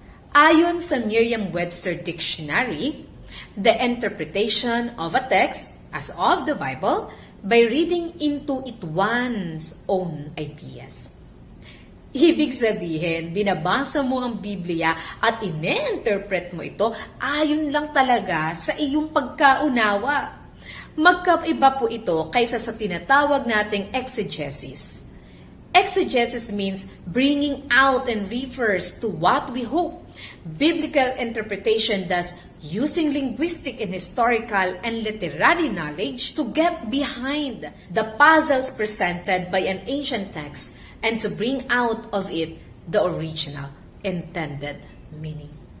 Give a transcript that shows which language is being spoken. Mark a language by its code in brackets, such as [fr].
[tl] Ayon sa [en] Merriam-Webster Dictionary, the interpretation of a text as of the Bible by reading into it one's own ideas. [tl] Ibig sabihin, binabasa mo ang Biblia at ine-interpret mo ito ayon lang talaga sa iyong pagkaunawa. Magkaiba po ito kaysa sa tinatawag nating exegesis. [en] Exegesis means bringing out and refers to what we hope. Biblical interpretation thus using linguistic and historical and literary knowledge to get behind the puzzles presented by an ancient text and to bring out of it the original intended meaning.